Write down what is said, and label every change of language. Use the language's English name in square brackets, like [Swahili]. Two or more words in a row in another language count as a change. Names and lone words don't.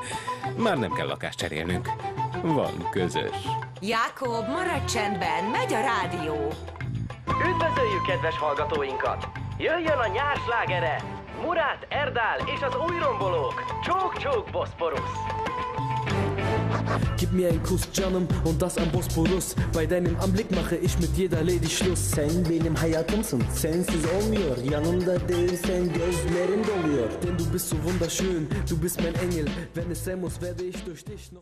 [Hungarian] Már nem kell lakást cserélnünk. Van közös. Jákob, maradj csendben, megy a rádió. Üdvözöljük kedves hallgatóinkat! Jöjjön a nyár slágere! Murat, Erdal és az új rombolók! Csók-csók, Boszporusz! [German] Gib mir einen Kuss, canım, und das am Bosporus. Bei deinem Anblick mache ich mit jeder Lady Schluss. [Turkish] Sen benim hayatımsın, sensiz olmuyor. Yanımda değilsen gözlerim doluyor. [German] Denn du bist so wunderschön, du bist mein Engel. Wenn es sein muss, werde ich durch dich noch...